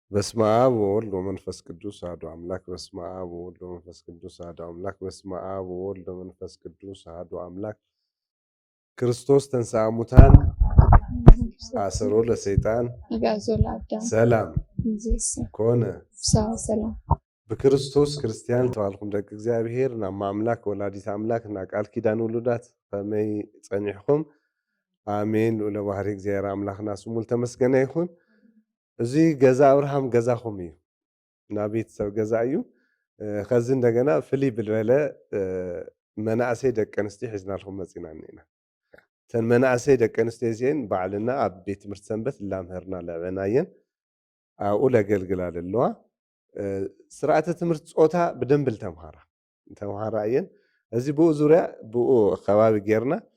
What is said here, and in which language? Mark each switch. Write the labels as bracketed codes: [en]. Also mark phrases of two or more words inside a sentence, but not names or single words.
[gez] በስመ አብ ወወልድ ወመንፈስ ቅዱስ አሐዱ አምላክ። በስመ አብ ወወልድ ወመንፈስ ቅዱስ አሐዱ አምላክ። በስመ አብ ወወልድ ወመንፈስ ቅዱስ አሐዱ አምላክ። ክርስቶስ ተንሥአ እሙታን አሰሮ ለሰይጣን ሰላም ኮነ። [ti] በክርስቶስ ክርስቲያን ተባልኩም ደቂ እግዚአብሔር ናብ አምላክ ወላዲት አምላክ እና ቃል ኪዳን ውሉዳት ከመይ ጸኒሕኩም አሜን። ልዑለ ባህሪ እግዚአብሔር አምላክና ስሙ ተመስገነ ይኹን። እዚ ገዛ አብርሃም ገዛኹም እዩ፣ ናብ ቤተሰብ ገዛ እዩ። ከዚ እንደገና ፍልይ ብልበለ መናእሰይ ደቂ ኣንስትዮ ሒዝናልኩም መፂና እኒና። እተን መናእሰይ ደቂ ኣንስትዮ እዚአን ባዕልና ኣብ ቤት ትምህርቲ ሰንበት ላምህርና ለዕበናየን ኣብኡ ለገልግላ ዘለዋ። ስርዓተ ትምህርቲ ፆታ ብደንብ ተምሃራ እየን። እዚ ብኡ ዙርያ ብኡ ከባቢ ጌርና